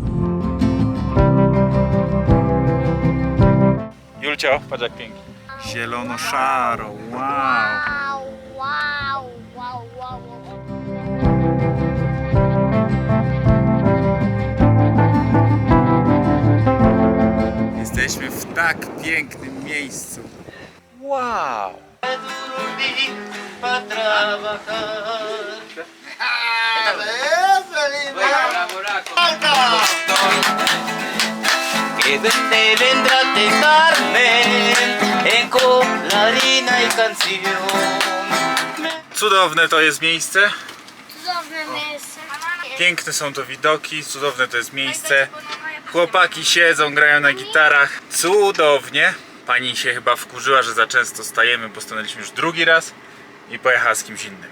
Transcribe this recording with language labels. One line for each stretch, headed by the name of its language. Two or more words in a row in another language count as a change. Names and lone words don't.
Polish: Julcio, patrz jak pięknie. Zielono-szaro, wow. Wow, wow, wow, wow. Jesteśmy w tak pięknym miejscu. Wow!
Spanish: Que duende vendrá a tentarme con la harina y canción.
Polish: Cudowne to jest miejsce. Cudowne miejsce. Piękne są to widoki, cudowne to jest miejsce. Chłopaki siedzą, grają na gitarach. Cudownie. Pani się chyba wkurzyła, że za często stajemy, bo stanęliśmy już drugi raz i pojechała z kimś innym.